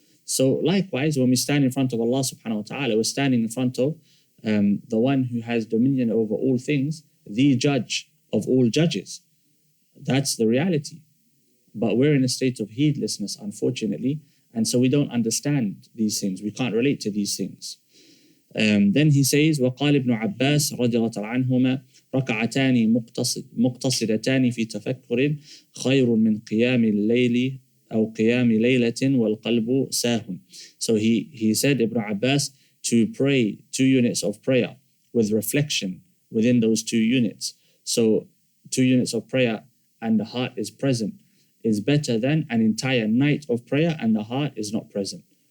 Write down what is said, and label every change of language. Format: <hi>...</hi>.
<en>So likewise, when we stand in front of Allah subhanahu wa ta'ala, we're standing in front of the one who has dominion over all things, the judge of all judges. That's the reality. But we're in a state of heedlessness, unfortunately, and so we don't understand these things. We can't relate to these things. Then he says,</en> <ar>وقال ابن عباس رضي الله عنهما ركعتان مقتصدتان في تفكر خير من قيام الليل أو قيام ليلة والقلب ساهٌ.</ar> <en>So he said, Ibn Abbas, to pray 2 units of prayer with reflection within those 2 units. So 2 units of prayer and the heart is present is better than an entire night of prayer and the heart is not present.</en>